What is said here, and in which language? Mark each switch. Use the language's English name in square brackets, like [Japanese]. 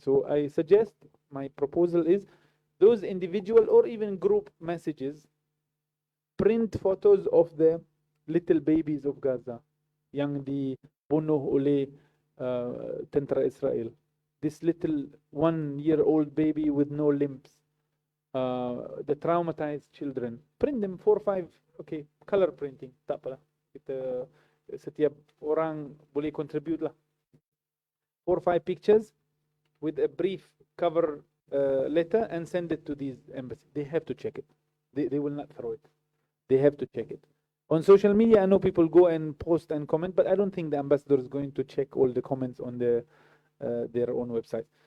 [English] So I suggest, my proposal is, those individual or even group messages, print photos of the little babies of Gaza [Malay] yang dibunuh oleh tentera Israel. [English] This little 1-year-old baby with no limbs, the traumatized children. Print them 4 or 5, okay, color printing, [Malay] tak apalah. Kita setiap orang boleh contribute lah. [English] 4 or 5 pictures with a brief cover letter and send it to these embassies. They have to check it. They will not throw it. They have to check it. On social media, I know people go and post and comment, but I don't think the ambassador is going to check all the comments on their own website.